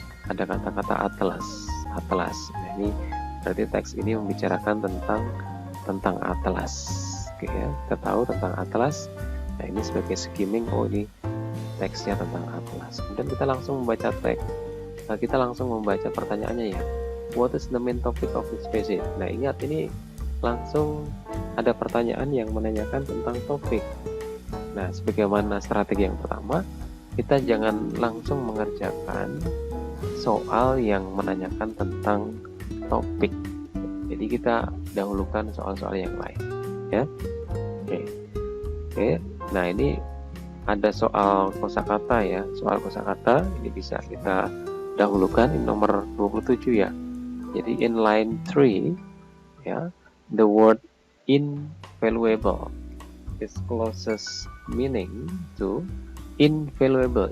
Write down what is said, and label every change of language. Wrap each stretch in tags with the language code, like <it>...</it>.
<id>Ada kata-kata atlas. Nah, ini berarti teks ini membicarakan tentang atlas. Oke ya, kita tahu tentang atlas. Nah, ini sebagai skimming, oh ini teksnya tentang atlas. Kemudian kita langsung membaca teks. Nah, kita langsung membaca pertanyaannya ya.</id> <en>what is the main topic of this passage.</en> <id>Nah, ingat ini langsung ada pertanyaan yang menanyakan tentang topik. Nah, sebagaimana strategi yang pertama, kita jangan langsung mengerjakan soal yang menanyakan tentang topik. Jadi kita dahulukan soal-soal yang lain, ya. Oke. Nah, ini ada soal kosakata ya. Soal kosakata ini bisa kita dahulukan, ini nomor 27 ya.</id> <en>Jadi in line 3 ya, the word invaluable is closest meaning to invaluable.</en>